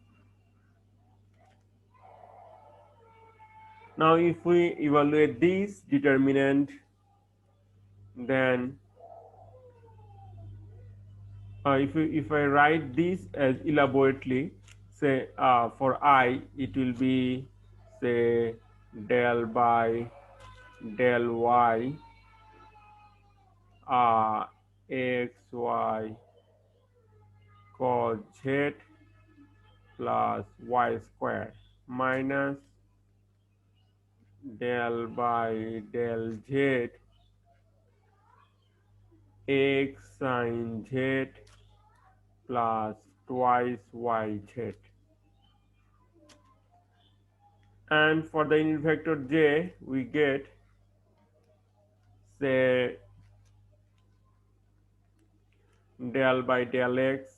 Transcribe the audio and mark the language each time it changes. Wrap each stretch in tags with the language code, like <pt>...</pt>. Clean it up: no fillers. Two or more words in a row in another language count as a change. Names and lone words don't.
<en>Now if we evaluate this determinant, then if I write this as elaborately, say for I it will be say del by del Y XY cos Z plus Y square minus del by del Z X sin Z plus twice YZ. And for the unit vector J, we get say del by del X</en>